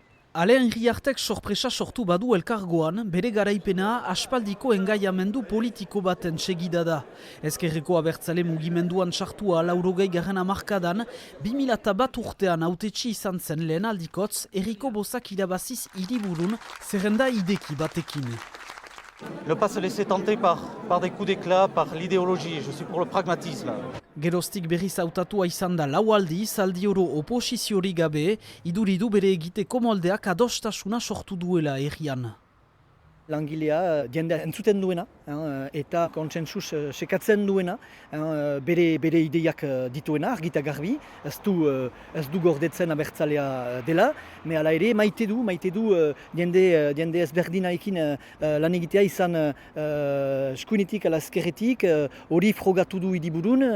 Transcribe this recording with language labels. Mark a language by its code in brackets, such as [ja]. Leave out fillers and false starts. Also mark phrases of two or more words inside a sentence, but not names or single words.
[eu] Alean Iriartek sorpresa sortu badu elkargoan, bere garaipena aspaldiko engaiamendu politiko baten segida da. Ezkerreko abertzale mugimenduan sartua 80. hamarkadan, 2001 urtean hautetsi izan zen lehen aldikotz, Erriko Bozak irabaziz hiriburun zerrenda ideki batekin. [fr] Ne pas se laisser tenter par des coups d'éclat, par l'idéologie. Je suis pour le pragmatisme. [eu] Geroztik berriz hautatua izan da lau aldiz, aldi oro oposiziorik gabe, iduridu bere egiteko moldeak adostasuna sortu duela herrian. Langilea jendea entzuten duena eta kontsensus sekatzen duena, bere ideiak dituena, argita garbi, ez du gordetzen abertzalea dela, me hala ere maite du jende ezberdinaekin lan egitea izan eskuinetik ala ezkerretik, hori frogatu du hiriburun.